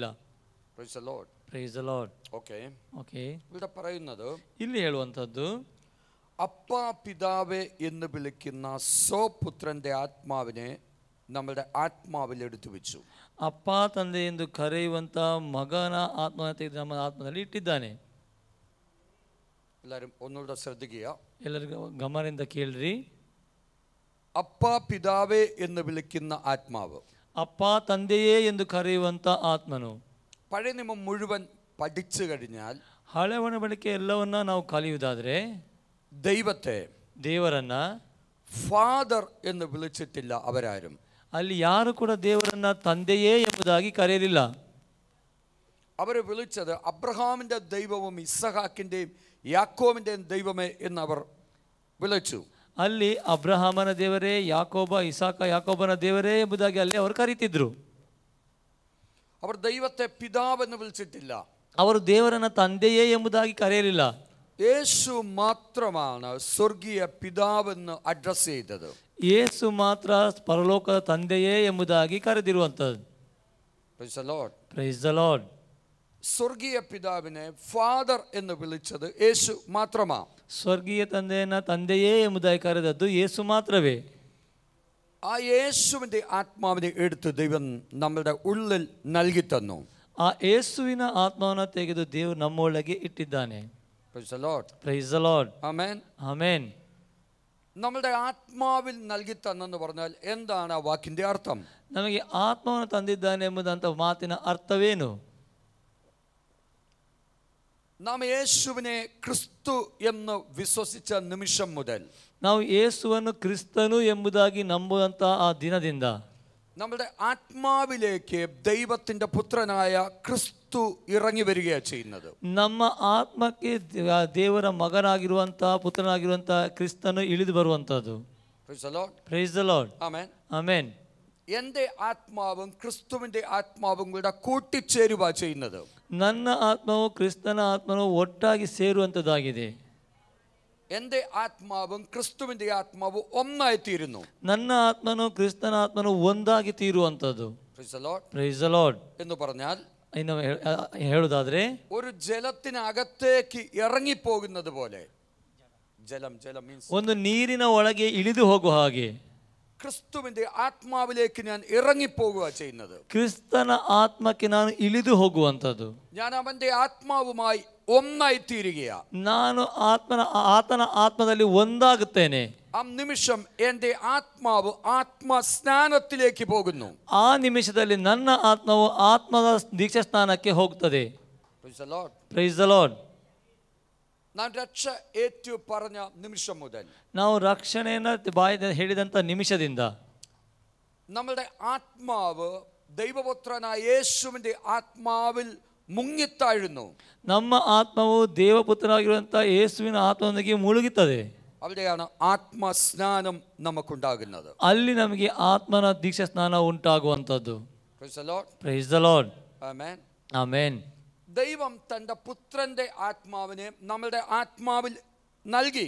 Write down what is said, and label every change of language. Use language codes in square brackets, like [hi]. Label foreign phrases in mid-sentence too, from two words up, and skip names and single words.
[en] Praise the Lord. Praise the Lord. Okay. Okay. [ml] ഇവിടെ പറയുന്നത്, [kn] ಇಲ್ಲಿ ಹೇಳುವಂಥದ್ದು, [ml] അപ്പ പിതാവേ എന്ന് വിളിക്കുന്ന സ്വപുത്രന്റെ ആത്മാവിനെ നമ്മുടെ ആത്മാവിൽ എടുത്തു വെച്ചു. [kn] ಅಪ್ಪ ತಂದೆ ಎಂದು ಕರೆಯುವಂಥ ಮಗನ ಆತ್ಮನ ತೆಗೆದು ನಮ್ಮ ಆತ್ಮದಲ್ಲಿ ಇಟ್ಟಿದ್ದಾನೆ. [ml] എല്ലാവരും ഒന്നുകൂടെ ശ്രദ്ധിക്കുക. [kn] ಎಲ್ಲರಿಗೂ ಗಮನದಿಂದ ಕೇಳ್ರಿ. [ml] അപ്പ പിതാവേ എന്ന് വിളിക്കുന്ന ആത്മാവ്, [kn] ಅಪ್ಪ ತಂದೆಯೇ ಎಂದು ಕರೆಯುವಂಥ ಆತ್ಮನು. [ml] പഴയ നിയമം മുഴുവൻ പഠിച്ചു കഴിഞ്ഞാൽ, [kn] ಹಳೆ ಒಡಂಬಡಿಕೆ ಎಲ್ಲವನ್ನ ನಾವು ಕಲಿಯುವುದಾದ್ರೆ, [ml] ദൈവത്തെ [kn] ದೇವರನ್ನ [ml] ഫാദർ എന്ന് വിളിച്ചിട്ടില്ല അവരാരും. [kn] ಅಲ್ಲಿ ಯಾರು ಕೂಡ ದೇವರನ್ನ ತಂದೆಯೇ ಎಂಬುದಾಗಿ ಕರೆಯಲಿಲ್ಲ. [ml] അവരെ വിളിച്ചത് അബ്രഹാമിൻ്റെ ദൈവവും ഇസഹാക്കിൻ്റെയും യാക്കോബിൻ്റെയും ദൈവമേ എന്ന് അവർ വിളിച്ചു. [kn] ಅಲ್ಲಿ ಅಬ್ರಹಾಮನ ದೇವರೇ, ಯಾಕೋಬನ ದೇವರೇ ಎಂಬುದಾಗಿ ಅಲ್ಲಿ ಅವರು ಕರೀತಿದ್ರು. [ml] അവർ ദൈവത്തെ പിതാവെന്ന് വിളിച്ചിട്ടില്ല. [kn] ಅವರು ದೇವರನ್ನ ತಂದೆಯೇ ಎಂಬುದಾಗಿ ಕರೆಯಲಿಲ್ಲ. [ml] യേശു മാത്രമാണ് സ്വർഗീയ പിതാവെന്ന് അഡ്രസ് ചെയ്തത്. [kn] ಯೇಸು ಮಾತ್ರ ಪರಲೋಕದ ತಂದೆಯೇ ಎಂಬುದಾಗಿ ಕರೆದಿರುವಂಥದ್ದು. [en] Praise the Lord. Praise the Lord. [ml] സ്വർഗീയ പിതാവിനെ ഫാദർ എന്ന് വിളിച്ചത് യേശു മാത്രമാ. [kn] ಸ್ವರ್ಗೀಯ ತಂದೆಯನ್ನ ತಂದೆಯೇ ಎಂಬುದಾಗಿ ಕರೆದದ್ದು ಯೇಸು ಮಾತ್ರವೇ. [ml] ആ യേശുവിൻ്റെ ആത്മാവിനെ എടുത്ത് ദൈവം നമ്മുടെ ഉള്ളിൽ നൽകി തന്നു. [kn] ಆ ಯೇಸುವಿನ ಆತ್ಮವನ್ನು ತೆಗೆದು ದೇವರು ನಮ್ಮೊಳಗೆ ಇಟ್ಟಿದ್ದಾನೆ. [en] Praise the Lord. Praise the Lord. [ml] ആമേൻ. [kn] ಆಮೆನ್. [ml] നമ്മുടെ ആത്മാവിൽ നൽകി തന്നെന്ന് പറഞ്ഞാൽ എന്താണ് ആ വാക്കിൻ്റെ അർത്ഥം? [kn] ನಮಗೆ ಆತ್ಮವನ್ನು ತಂದಿದ್ದಾನೆ ಎಂಬುದಂತ ಮಾತಿನ ಅರ್ಥವೇನು? [ml] നാം യേശുവിനെ ക്രിസ്തു എന്ന് വിശ്വസിച്ച നിമിഷം മുതൽ, [kn] ನಾವು ಯೇಸುವನ್ನು ಕ್ರಿಸ್ತನು ಎಂಬುದಾಗಿ ನಂಬುವಂತ ಆ ದಿನದಿಂದ [ml] നമ്മുടെ ആത്മാവിലേക്ക് ദൈവത്തിൻ്റെ പുത്രനായ ക്രിസ്തു ഇറങ്ങി വരികയാണ് ചെയ്യുന്നത്. [kn] ನಮ್ಮ ಆತ್ಮಕ್ಕೆ ದೇವರ ಮಗನಾಗಿರುವಂತ ಪುತ್ರನಾಗಿರುವಂತ ಕ್ರಿಸ್ತನು ಇಳಿದು ಬರುವಂತದ್ದು. [en] Praise the Lord. Praise the Lord. [ml] ആമേൻ. [kn] ಆಮೆನ್. [ml] എൻ്റെ ആത്മാവും ക്രിസ്തുവിൻ്റെ ആത്മാവും കൂടെ കൂട്ടിച്ചേരുക ചെയ്യുന്നത്. [kn] ನನ್ನ ಆತ್ಮವು ಕ್ರಿಸ್ತನ ಆತ್ಮನು ಒಟ್ಟಾಗಿ ಸೇರುವಂತದ್ದಾಗಿದೆ. [ml] എൻ്റെ ആത്മാവും ക്രിസ്തുവിൻ്റെ ആത്മാവും ഒന്നായി തീരുന്നു. [kn] ನನ್ನ ಆತ್ಮನು ಕ್ರಿಸ್ತನ ಆತ್ಮನು ಒಂದಾಗಿ ತೀರುವಂತದ್ದು. [en] Praise the Lord. Praise the Lord. [ml] എന്ന് പറഞ്ഞാൽ [kn] ಇನ್ನು ಹೇಳುವುದಾದ್ರೆ [ml] ഒരു ജലത്തിനകത്തേക്ക് ഇറങ്ങിപ്പോകുന്നത് പോലെ, ജലം മീൻസ് [kn] ಒಂದು ನೀರಿನ ಒಳಗೆ ಇಳಿದು ಹೋಗುವ ಹಾಗೆ [ml] ക്രിസ്തുവിന്റെ ആത്മാവിലേക്ക് ഞാൻ ഇറങ്ങിപ്പോകുക ചെയ്യുന്നത്. [kn] ಕ್ರಿಸ್ತನ ಆತ್ಮಕ್ಕೆ ನಾನು ಇಳಿದು ಹೋಗುವಂಥದ್ದು. [ml] ഞാൻ അവന്റെ ആത്മാവുമായി ഒന്നായി തീരുകയാണ്. [kn] ನಾನು ಆತನ ಆತ್ಮದಲ್ಲಿ ಒಂದಾಗುತ್ತೇನೆ. [ml] ആ നിമിഷം എന്റെ ആത്മാവ് ആത്മസ്നാനത്തിലേക്ക് പോകുന്നു. [kn] ಆ ನಿಮಿಷದಲ್ಲಿ ನನ್ನ ಆತ್ಮವು ಆತ್ಮದ ದೀಕ್ಷಾ ಸ್ನಾನಕ್ಕೆ ಹೋಗುತ್ತದೆ. [en] praise the Lord. [ml] നാം രക്ഷ ഏറ്റു പറഞ്ഞ നിമിഷം മുതൽ, [kn] ನಾವು ರಕ್ಷಣೆಯನ್ನು ಬಾಯಿಂದ ಹೇಳಿದಂಥ ನಿಮಿಷದಿಂದ [ml] നമ്മളുടെ ആത്മാവ് ദൈവപുത്രനായ യേശുവിന്റെ ആത്മാവിൽ മുങ്ങിത്താഴുന്നു. [kn] ನಮ್ಮ ಆತ್ಮವು ದೇವಪುತ್ರನಾಗಿರುವಂಥ ಯೇಸುವಿನ ಆತ್ಮದೊಂದಿಗೆ ಮುಳುಗುತ್ತದೆ. [ml] അവിടെയാണ് ആത്മസ്നാനം നമുക്കുണ്ടാകുന്നത്. [kn] ಅಲ್ಲಿ ನಮಗೆ ಆತ್ಮನ ದೀಕ್ಷಾ ಸ್ನಾನ ಉಂಟಾಗುವಂಥದ್ದು. [en] praise the Lord. [ml] ആമേൻ. [kn] ಆಮೆನ್. [ml] ദൈവം തന്റെ പുത്രന്റെ ആത്മാവിനെ നമ്മുടെ ആത്മാവിൽ നൽകി.